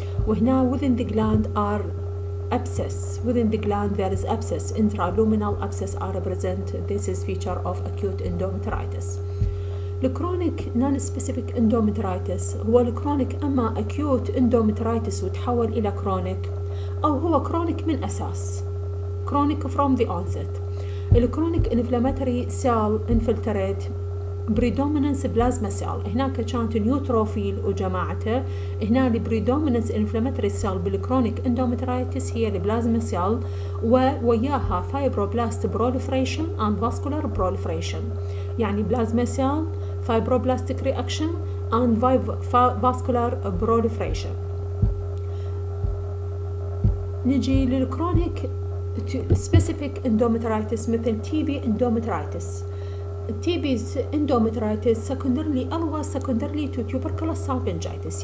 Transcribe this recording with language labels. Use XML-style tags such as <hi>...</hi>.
<ar>وهنا</ar> <en>within the gland are abscess. Within the gland there is abscess, intraluminal abscess are present. This is feature of acute endometritis.</en> <ar>الكرونيك نون سبيسيفيك اندومترايتس هو الكرونيك اما اكيوت اندومترايتس وتحول الى كرونيك، او هو كرونيك من اساس كرونيك</ar> <en>from the onset.</en> <ar>الكرونيك انفلاماتوري سيل انفلتريت بريدومينانس بلازما سيل، هناك كانت نيوتروفيل وجماعته، هنا البريدومينانس انفلاماتوري سيل بالكرونيك اندومترايتس هي البلازما سيل ووياها فايبروبلاست بروليفريشن اند فاسكولار بروليفريشن. يعني بلازما سيل</ar> <en>fibroblastic reaction and vascular proliferation.</en> <ar>نجي للكرونيك</ar> <en>specific endometritis مثل TB endometritis. TB endometritis secondarily ألوى secondarily to tuberculous salpingitis.</en>